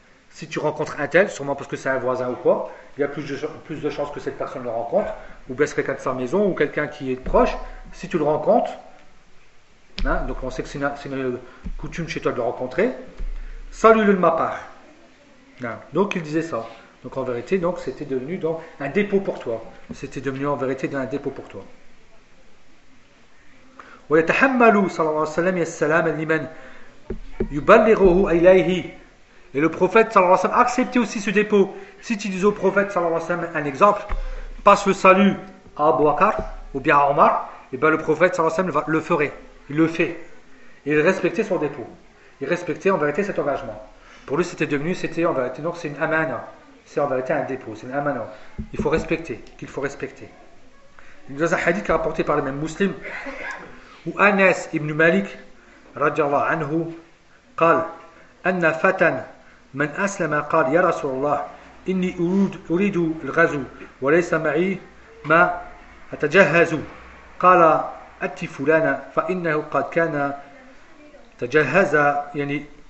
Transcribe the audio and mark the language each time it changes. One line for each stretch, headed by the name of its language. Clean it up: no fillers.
French: Si tu rencontres un tel, sûrement parce que c'est un voisin ou quoi, il y a plus de chances que cette personne le rencontre, ou bien quelqu'un de sa maison, ou quelqu'un qui est proche, si tu le rencontres, hein, donc on sait que c'est une coutume chez toi de le rencontrer, salue-le de ma part. Hein, donc il disait ça. Donc en vérité, donc, c'était devenu donc, un dépôt pour toi. C'était devenu en vérité un dépôt pour toi.
Arabic: ويتحمل صلى الله عليه وسلم السلام لمن يبلغه إليه.
French: Et le prophète صلى الله عليه وسلم acceptait aussi ce dépôt. Si tu dis au prophète صلى الله عليه وسلم un exemple, passe le salut à Abu Bakr ou bien à Omar, et bien le prophète صلى الله عليه وسلم le ferait. Il le fait. Il respectait son dépôt. Il respectait en vérité cet engagement. Pour lui, c'était en vérité, donc c'est une amana. C'est en vérité un dépôt. C'est une amana. Il faut respecter. Dans un hadith rapporté par le même muslim, où Anas ibn Malik
Arabic: radiallahu anhu قال أن فتى من أسلم قال يا رسول الله إني أريد الغزو وليس معي ما أتجهز قال أت فلانا فإنه قد كان تجهز يعني